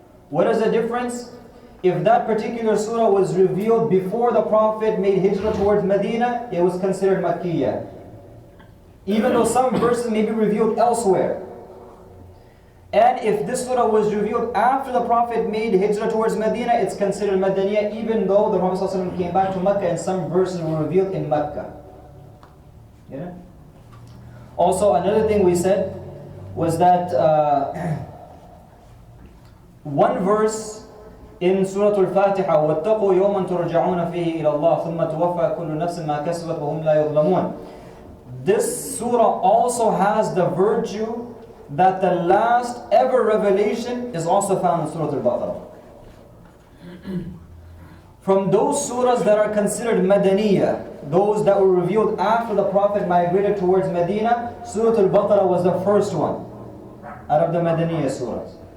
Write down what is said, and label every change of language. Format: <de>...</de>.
<en>What is the difference? If that particular surah was revealed before the Prophet made hijrah towards Medina, it was considered Makkiyah. Even though some verses may be revealed elsewhere. And if this surah was revealed after the Prophet made hijrah towards Medina, it's considered Madaniyah, even though the Prophet ﷺ came back to Mecca and some verses were revealed in Mecca. Yeah? Also, another thing we said was that one verse in Surah Al-Fatiha,</en> <ar>وَاتَّقُوا يَوْمًا تُرْجَعُونَ فِيهِ إِلَى اللَّهِ ثُمَّ تُوَفَّى كُلُّ نَفْسٍ مَا كَسَبَتْ وَهُمْ لَا يُظْلَمُونَ.</ar> <en>This surah also has the virtue that the last ever revelation is also found in Surah Al Baqarah. From those surahs that are considered Madaniyah, those that were revealed after the Prophet migrated towards Medina, Surah Al Baqarah was the first one out of the Madaniyah surahs.</en>